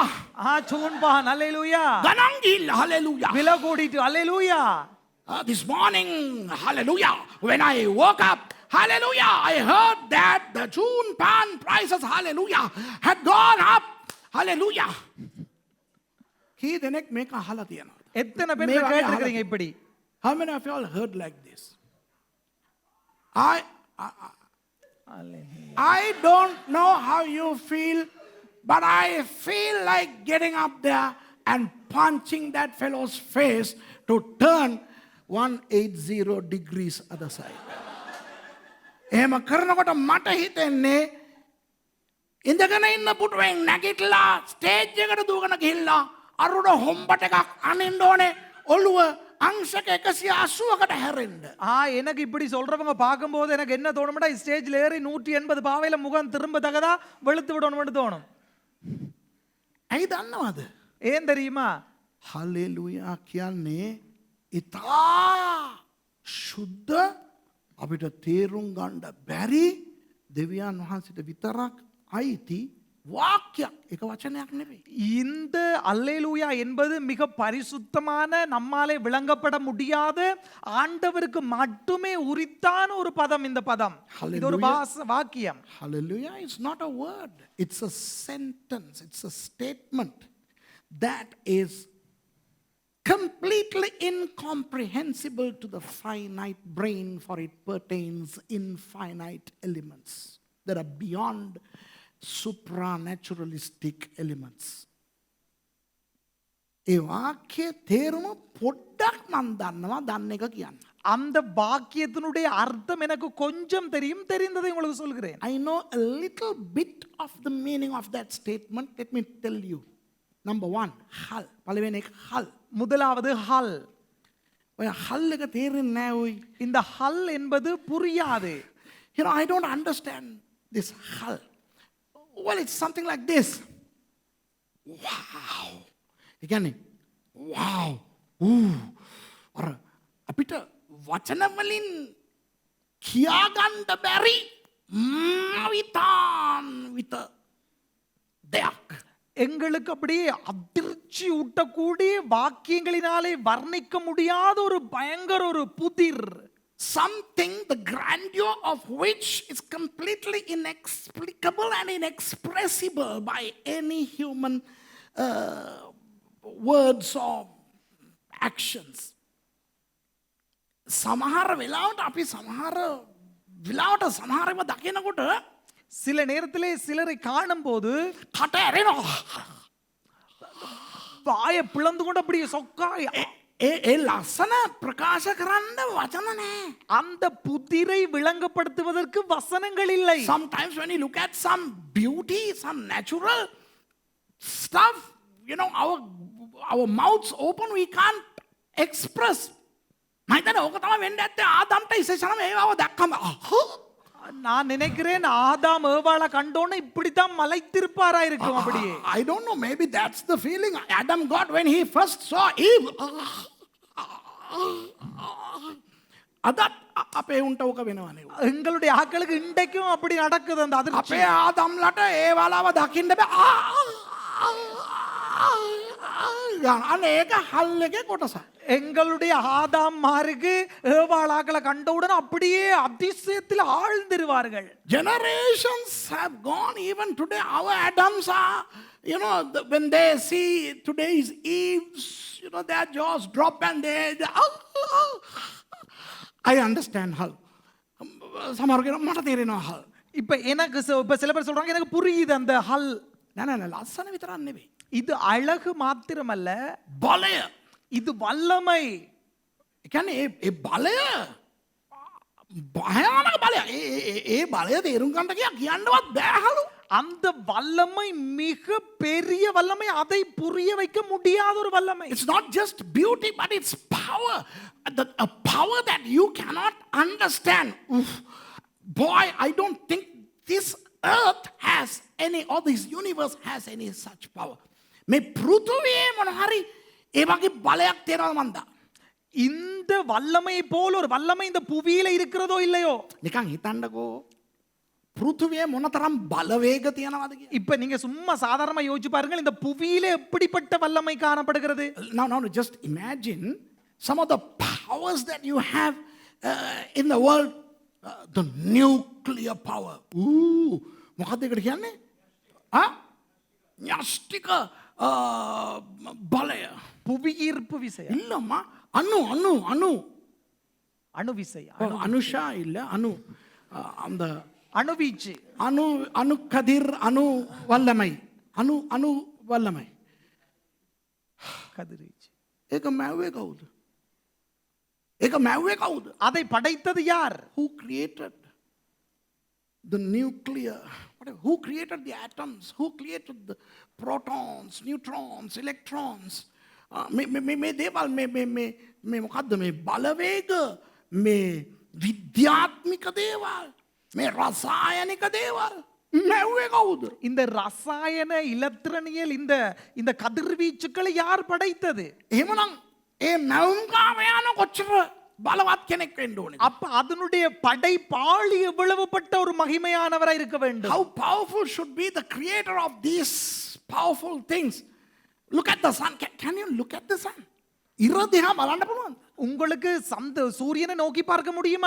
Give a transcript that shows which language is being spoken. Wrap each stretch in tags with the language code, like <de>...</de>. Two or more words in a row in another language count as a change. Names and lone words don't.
<ta>சூன்பான் ஹல்லேலூயா.</ta> <si>ගණන් ගිහිල්ලා hallelujah.</si> <ta>விலை கூடிட்டு ஹல்லேலூயா.</ta> <en>This morning hallelujah. When I woke up hallelujah, I heard that the Chunpan prices hallelujah had gone up Hallelujah.</en> <si>කී දෙනෙක් මේක අහලා තියෙනවද?</si> <ta>எத்தனை பேர்</ta> <si>මේ</si> <ta>இதை</ta> <si>වගේ</si> <ta>கேட்டிருக்கிறீங்க</ta> <si>අහලා-</si> <ta>இப்படி?</ta> <en>How many of you all heard like this? I don't know how you feel, but I feel like getting up there and punching that fellow's face to turn 180 degrees other side.</en> <si>එහෙම කරනකොට මට හිතෙන්නේ ඉඳගෙන ඉන්න පුටුවෙන් නැගිටලා ස්ටේජ් එකට දුවගෙන ගිහිල්ලා අරුණ හොම්බට එකක් අනින්න ඕනේ ඔළුව අංශක 180කට හැරෙන්න.</si> <ta>எனக்கு இப்படி சொல்றவங்க பார்க்கும்போது எனக்கு என்ன தோணும்னா ஸ்டேஜ்ல ஏறி 180 பாவையில முகம் திரும்ப தகதா வெளுத்து விடணும்னு தோணும்.</ta> <si>ඇයි දන්නවද?</si> <ta>ஏன் தெரியுமா?</ta> <si>හලෙලුයා කියන්නේ ඉතා ශුද්ධ අපිට තේරුම් ගන්න බැරි දෙවියන් වහන්සේට විතරක් අයිති වාක්‍යයක්. එක වචනයක් නෙවෙයි.</si> <ta>இந்த அல்லேலூயா என்பது மிக பரிசுத்தமான நம்மாலே விளங்கப்பட முடியாத ஆண்டவருக்கு மட்டுமே உரித்தான ஒரு பதம் இந்த பதம். இது ஒரு வாக்கியம்.</ta> <en>Hallelujah is not a word. It's a sentence. It's a statement that is completely incomprehensible to the finite brain, for it pertains infinite elements that are beyond supranaturalistic elements.</en> <si>ඒ වාක්‍යයේ තේරුම පොඩ්ඩක් මන් දන්නවා දන්න එක කියන්න.</si> <ta>அந்த வாக்கியத்தினுடைய அர்த்தம் எனக்கு கொஞ்சம் தெரியும், தெரிந்ததை உங்களுக்கு சொல்கிறேன்.</ta> <en>I know a little bit of the meaning of that statement. Let me tell you. Number one, hal.</en> <si>පළවෙනි එක hal.</si> <ta>முதலாவது ஹல்.</ta> <si>ඔය hal එක තේරෙන්නේ නැහැ ඔයි.</si> <ta>இந்த ஹல் என்பது புரியாது.</ta> <en>You know, I don't understand this hal. Well, it's something like this.</en> <si>Wow. ඒ කියන්නේ wow. අර අපිට වචන වලින් කියා ගන්න බැරි විත දෙයක්.</si> <ta>எங்களுக்கு அப்படியே அதிர்ச்சி ஊட்டக்கூடிய வாக்கியங்களினாலே வர்ணிக்க முடியாத ஒரு பயங்கர ஒரு புதிர்.</ta> <en>Something the grandeur of which is completely inexplicable and inexpressible by any human words or actions.</en> <si>සමහර වෙලාවට අපි සමහර වෙලාවට සමහරව දකිනකොට</si> <ta>சில நேரத்திலே சிலரை காணும் போது</ta> <si>කට ඇරෙනවා.</si> <ta>வாயை பிளந்து கொண்டு அப்படியே சொக்காய்</ta> <si>ඒ ලස්සන ප්‍රකාශ කරන්න වචන නැහැ.</si> <ta>அந்த புதிரை விளங்கப்படுத்துவதற்கு வசனங்கள் இல்லை.</ta> <en>Sometimes when you look at some beauty, some natural stuff, you know, our mouths open, we can't express.</en> <si>මයිතන ඕක තමයි වෙන්න ඇත්තේ ආදම්ට ඉස්සෙල්ලාම ඒවව දැක්කම</si> <ta>நான் நினைக்கிறேன் ஆதாம் ஏவாளை கண்டோன்னு இப்படித்தான் மலைத்திருப்பாரா இருக்கும் அப்படியே.</ta> <en>I don't know, maybe that's the feeling Adam got when he first saw Eve.</en> <si>අදත් අපේ උන්ට ඕක වෙනවනේ.</si> <ta>எங்களுடைய ஆட்களுக்கு இன்றைக்கும் அப்படி நடக்குது அந்த அதிர்ச்சி.</ta> <si>අපේ ආදම්ලට ඒවලව දකින්න බෑ. අන්න ඒක හල් එකේ කොටසක්.</si> <ta>எங்களுடைய ஆதாம் மாருக்கு ஏவாளாக்களை கண்டவுடன் அப்படியே அதிசயத்தில் ஆழ்ந்திருவார்கள்.</ta> <en>Generations have gone, even today our Adams are, you know, when they see today's Eves, you know, their jaws drop and they I understand hal.</en> <si>සමහර කෙනා මට තේරෙනවා hal.</si> <ta>இப்ப எனக்கு இப்ப சில பேர் சொல்றாங்க எனக்கு புரியுது அந்த ஹல்.</ta> <si>නෑ ලස්සන විතරක් නෙවෙයි.</si> <ta>இது அழகு மாத்திரமல்ல,</ta> <si>බලය.</si> <ta>இது வல்லமை.</ta> <si>ඒ කියන්නේ ඒ බලය භයානක බලය. ඒ බලය තේරුම් ගන්න කියන්නවත් බෑහලු.</si> <ta>அந்த வல்லமை மிக பெரிய வல்லமை, அதை புரிய வைக்க முடியாத ஒரு வல்லமை.</ta> <en>It's not just beauty, but it's power. A power that you cannot understand. Oof. Boy, I don't think this earth has any, or this universe has any such power.</en> <si>මේ පෘථුවියේ මොන හරි ඒ වගේ බලයක් තියෙනවද මන්දා?</si> <ta>இந்த வல்லமை போல ஒரு வல்லமை இந்த புவியில இருக்கிறதோ இல்லையோ.</ta> <si>නිකන් හිතන්නකෝ. පෘථුවියේ මොනතරම් බලවේග තියෙනවද කියලා.</si> <ta>இப்ப நீங்க சும்மா சாதாரணமா யோசிச்சு பாருங்க, இந்த புவியில எப்படிப்பட்ட வல்லமை காணப்படுகிறது.</ta> <en>Now just imagine some of the powers that you have in the world. The nuclear power.</en> <si>මොකක්ද ඒකට කියන්නේ? න්‍යෂ්ටික බලය</si> <ta>புவியீர்ப்பு விசை இல்லம்மா அணு அணு அணு அணு விசை அனுஷா இல்ல அணு அந்த அணுவீச்சு அணு அணு கதிர் அணு வல்லமை அணு அணு வல்லமை கதிர்வீச்சு</ta> <si>ඒක මැව්වේ කවුද? ඒක මැව්වේ කවුද?</si> <ta>அதை படைத்தது யார்?</ta> <en>Who created the nuclear? Who created the atoms? Who created the protons, neutrons, electrons?</en> <si>මේ දේවල් මේ මොකද්ද මේ බලවේග මේ විද්‍යාත්මික දේවල් මේ රසායනික දේවල් මැව්වේ කවුද?</si> <ta>இந்த ரசாயன இலத்திரனியல் இந்த இந்த கதிர்வீச்சுக்களை யார் படைத்தது?</ta> <si>එහෙමනම් ඒ මැවුම්කාරයාන කොච්චර බලවත් කෙනෙක් වෙන්න ඕනේද?</si> <ta>அப்ப அதனுடைய படைப்பாளி எவ்வளவுப்பட்ட ஒரு மகிமையானவரா இருக்க வேண்டும்?</ta> <en>How powerful should be the creator of these powerful things? Look at the sun. Can you look at the sun?</en> <si>ඉර දිහා බලන්න පුළුවන්ද?</si> <ta>உங்களுக்கு சூரியனை நோக்கி பார்க்க முடியுமா?</ta>